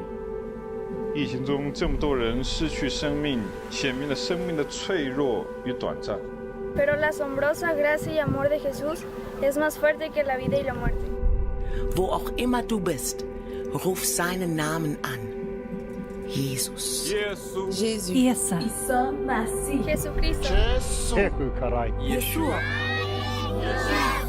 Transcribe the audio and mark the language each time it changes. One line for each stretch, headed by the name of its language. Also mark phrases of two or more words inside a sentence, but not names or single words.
Chinese: 疫情中这么多人失去生命，显明了生命的脆弱与短暂。
Spanish: Pero la asombrosa gracia y amor de Jesús es más fuerte que la vida y la muerte.
German: Wo auch immer du bist, ruf seinen Namen an. Jesus. Jésus. Jesucristo. Jesu Karai. Yeshua. Yeshua.